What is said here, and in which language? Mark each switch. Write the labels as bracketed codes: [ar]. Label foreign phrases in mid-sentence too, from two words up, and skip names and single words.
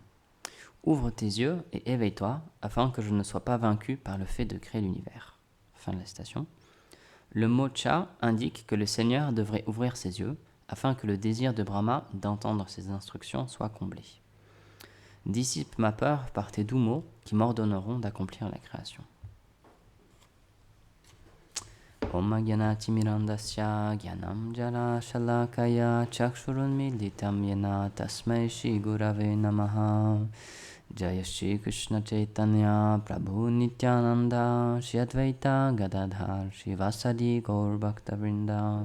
[fr] Ouvre tes yeux et éveille-toi afin que je ne sois pas vaincu par le fait de créer l'univers. Fin de la citation. Le mot cha indique que le Seigneur devrait ouvrir ses yeux afin que le désir de Brahma d'entendre ses instructions soit comblé. Dissipe ma peur par tes doux mots qui m'ordonneront d'accomplir la création. [sa] ॐ अज्ञानतिमिरान्धस्य ज्ञानाञ्जनशलाकया चक्षुरुन्मीलितं येन तस्मै श्रीगुरवे नमः. [bn] জয় শ্রীকৃষ্ণচৈতন্য প্রভু নিত্যানন্দ শ্রীঅদ্বৈত গদাধর শ্রীবাসাদি গৌরভক্তবৃন্দ.